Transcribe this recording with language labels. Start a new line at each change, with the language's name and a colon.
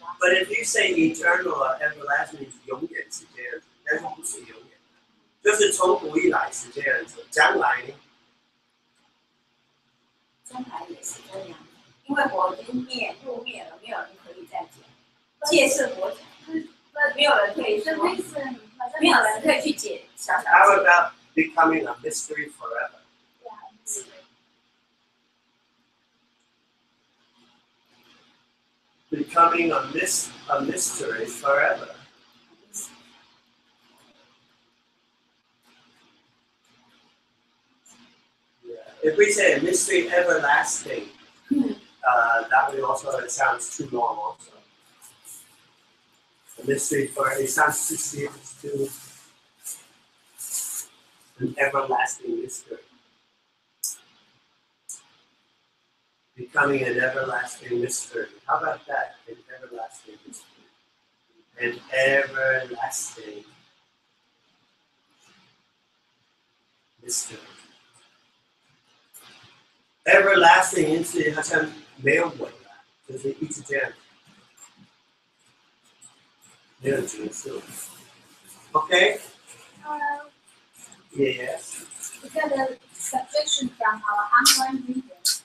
English: But if you say eternal or everlasting, it's
Chinese: 永远是这样子，但是不是永远，就是从古以来是这样子，将来呢？将来也是这样，因为我已经入灭了，没有人可以再讲。戒是佛讲，没有人可以说，没有人可以去解小小。
English: How about becoming a mystery forever? Becoming a mystery forever. Yeah. If we say a mystery everlasting, that would also, it sounds too long also. A mystery forever, it sounds too serious, too an everlasting mystery. Becoming an everlasting mystery. How about that? An everlasting mystery. An everlasting mystery.
Chinese: Everlasting 因此好像没有尾了，就是一直这样，没有结束。
English: Okay? Yes. We got a suggestion from our online reader.